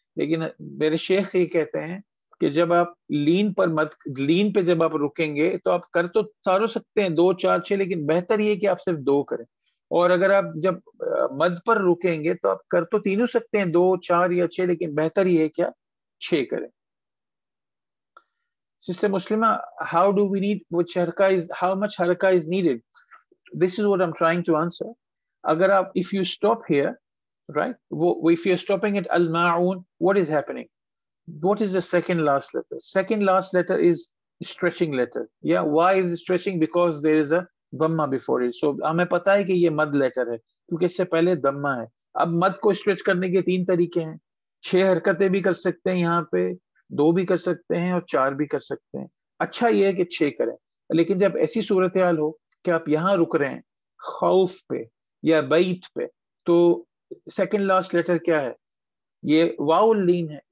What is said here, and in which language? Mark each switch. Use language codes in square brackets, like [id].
[ur] لیکن میرے شیخ یہ کہتے ہیں کہ جب آپ لین پر لین پہ جب آپ رکیں گے تو آپ کر تو ساروں سکتے ہیں 2 4 6، لیکن بہتر یہ کہ آپ صرف 2 کریں. اور اگر آپ جب مد پر رکیں گے تو آپ کر تو تینوں سکتے ہیں 2 4 یا 6، لیکن بہتر یہ ہے کیا 6 کریں. [en] Sister Muslimah how do we need which حرکہ is how much حرکہ is needed. This is what I'm trying to answer. [ur] اگر آپ [en] if you stop here, right, if you're stopping at al-ma'un, what is happening? What is the second last letter? Second last letter is stretching letter. Yeah, why is it stretching? Because there is a dhamma before it. [ur] So ہمیں پتا ہے کہ یہ مد letter ہے کیونکہ اس سے پہلے دھما ہے. اب مد کو اسٹریچ کرنے کے 3 طریقے ہیں. 6 حرکتیں بھی کر سکتے ہیں یہاں پہ، 2 بھی کر سکتے ہیں اور 4 بھی کر سکتے ہیں. اچھا یہ ہے کہ 6 کریں. لیکن جب ایسی صورتحال ہو کہ آپ یہاں رک رہے ہیں خوف پہ یا بیت پہ، تو سیکنڈ لاسٹ لیٹر کیا ہے؟ یہ واو اللین ہے.